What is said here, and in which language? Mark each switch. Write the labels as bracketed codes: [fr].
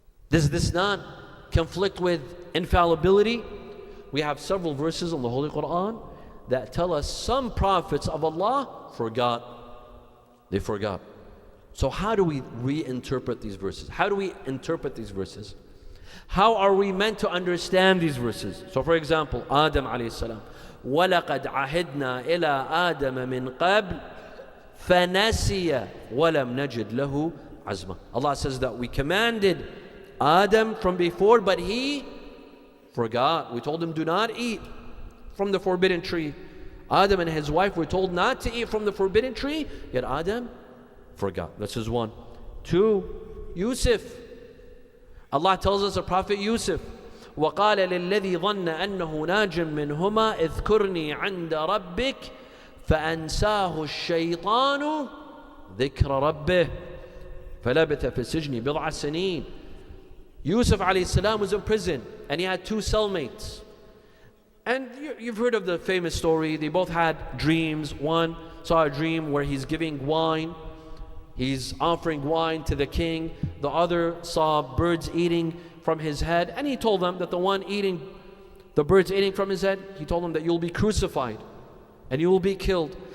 [en] Does this not conflict with infallibility? We have several verses in the Holy Quran that tell us some prophets of Allah forgot. They forgot. So how do we reinterpret these verses? How do we interpret these verses? How are we meant to understand these verses? So for example, [ar] Adam alayhi salam, وَلَقَدْ عَهِدْنَا إِلَىٰ آدَمَ مِنْ قَبْلِ فَنَسِيَ وَلَمْ نَجِدْ لَهُ عَزْمًا. [en] Allah says that we commanded Adam from before, but he forgot. We told him, do not eat from the forbidden tree. Adam and his wife were told not to eat from the forbidden tree, yet Adam forgot. This is one. Two, Yusuf. Allah tells us the Prophet Yusuf, [ar] وَقَالَ لِلَّذِي ظَنَّ أَنَّهُ نَاجٍ مِّنْهُمَا اذْكُرْنِي عِنْدَ رَبِّكَ فَأَنْسَاهُ الشَّيْطَانُ ذِكْرَ رَبِّهِ فَلَبِثَ فِي السِّجْنِ بِضْعَ سِنِينَ. [en] Yusuf alayhi salam was in prison and he had two cellmates. And you've heard of the famous story. They both had dreams. One saw a dream where he's giving wine. He's offering wine to the king. The other saw birds eating from his head. And he told them that the one eating, the birds eating from his head, he told them that you'll be crucified and you will be killed.